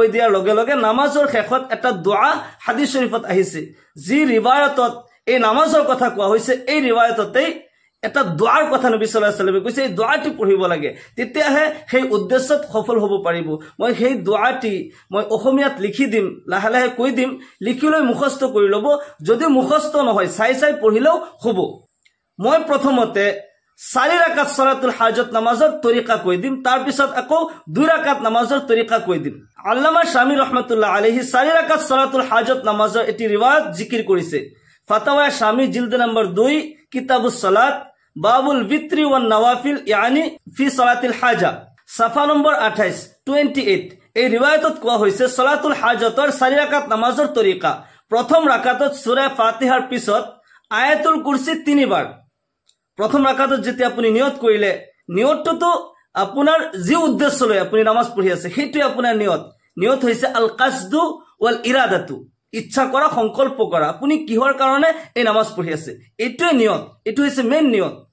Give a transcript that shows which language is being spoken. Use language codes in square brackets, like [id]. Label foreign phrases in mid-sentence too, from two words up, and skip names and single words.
[as] দিয়াৰ লগে লগে নামাজৰ শেষত এটা দোয়া হাদিস শৰীফত আহিছে যি ৰিৱায়াতত এই নামাজৰ কথা কোৱা হৈছে এই ৰিৱায়াততেই এটা দোয়াৰ কথা নবী [ar] صلى الله عليه وسلم [as] কৈছে এই দোয়াটি পঢ়িব লাগে তেতিয়াহে সেই উদ্দেশ্যত সফল হ'ব পাৰিব মই সেই দোয়াটি মই অসমীয়াত লিখি দিম লাহে লাহে কৈ দিম লিখিলৈ মুখস্থ কৰি লব যদি মুখস্থ নহয় চাই চাই পঢ়িলেও হ'ব মই প্ৰথমতে 4 ৰাকাত সলাতুল হাজত নামাজৰ তৰিকা কৈ দিম তাৰ পিছত আকৌ 2 ৰাকাত নামাজৰ তৰিকা কৈ দিম আল্লামা শামী [ar] رحمة الله عليه [as] 4 ৰাকাত সলাতুল হাজত নামাজৰ এটি ৰিৱায়াত জিকিৰ কৰিছে ফাতাওয়া শামী জিলদ নম্বৰ 2 [ar] كتاب الصلاة باب الوتر والنوافل يعني في صلاة الحاجة [as] সাফা নম্বৰ 28 28 এই ৰিৱায়াতত কোৱা হৈছে সালাতুল হাজতৰ 4 ৰাকাত নামাজৰ তৰিকা প্ৰথম ৰাকাতত সূৰা ফাতিহাৰ পিছত আয়াতুল কুৰসি 3 বাৰ প্ৰথম ৰাকাতত যেতিয়া আপুনি নিয়ত কৰিলে নিয়তটো আপোনাৰ যি উদ্দেশ্য লৈ আপুনি নামাজ পঢ়ি আছে সেইটো আপোনাৰ নিয়ত হৈছে [ar] القصد والإرادة [as] ইচ্ছা কৰা সংকল্প কৰা আপুনি কিহৰ কাৰণে এই নামাজ পঢ়ি আছে এইটোৱে নিয়ত এইটো হৈছে মেইন নিয়ত